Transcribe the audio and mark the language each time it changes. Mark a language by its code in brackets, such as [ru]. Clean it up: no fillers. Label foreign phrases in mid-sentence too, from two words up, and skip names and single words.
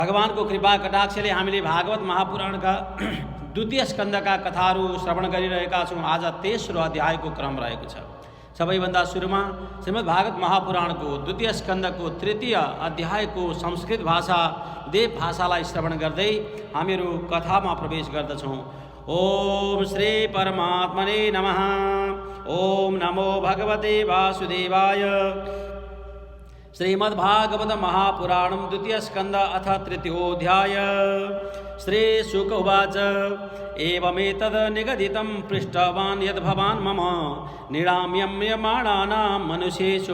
[ne] भगवान को कृपा कटाक्षले हामीले भागवत महापुराणका द्वितीय स्कन्धका कथाहरू श्रवण गरिरहेका छौँ। आज तेस्रो अध्यायको क्रम रहेको छ। सबैभन्दा सुरुमा श्रीमद् भागवत महापुराणको द्वितीय स्कन्धको तृतीय अध्यायको संस्कृत भाषा देव भाषालाई श्रवण गर्दै हामीहरू कथामा प्रवेश गर्दछौँ। [sa] ओम श्री परमात्मने नमः। ओम नमो भगवते वासुदेवाय। श्रीमद्भागवत महापुराणं द्वितीय स्कंद अथ तृतीयोऽध्याय। श्री शुक उवाच एवमेतद् निगदितं पृष्टवान् यद् भवान् मम निराम्यम्यमाणानां मनुष्येषु